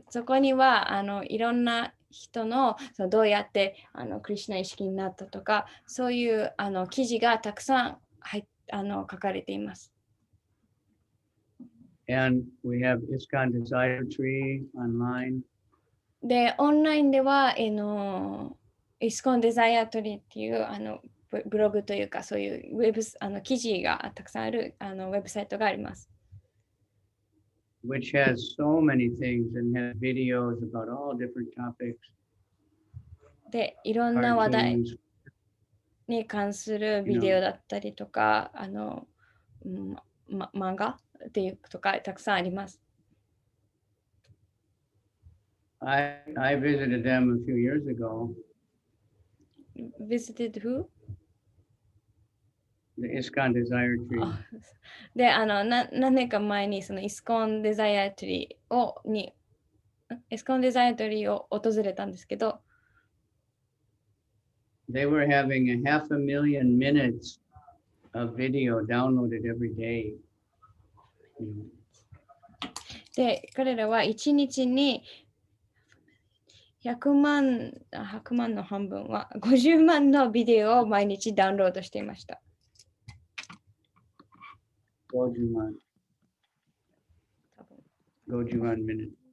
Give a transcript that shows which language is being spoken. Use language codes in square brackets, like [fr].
[ja] そこにはいろんな人のどうやってクリシュナ意識になったとか、そういう記事がたくさん書かれています。 [en] And we have ISKCON Desire Tree online. [ja] で、オンラインでは、ISKCON Desire Tree っていうブログというか、そういうウェブ記事がたくさんあるウェブサイトがあります。 [en] Which has so many things and has videos about all different topics. [ja] で、いろんな話題に関するビデオだったりとか、漫画っていうとかたくさんあります。 [en] I visited them a few years ago. Visited who? The ISKCON Desire Tree. [ja] で、何年か前にそのISKCON Desire Tree ISKCON Desire Tree を訪れたんですけど、 [en] They were having 500,000 minutes of video downloaded every day. [ja] で、彼らは1日に100万の半分は50万のビデオを毎日ダウンロードしていました。 50万 [en] minutes.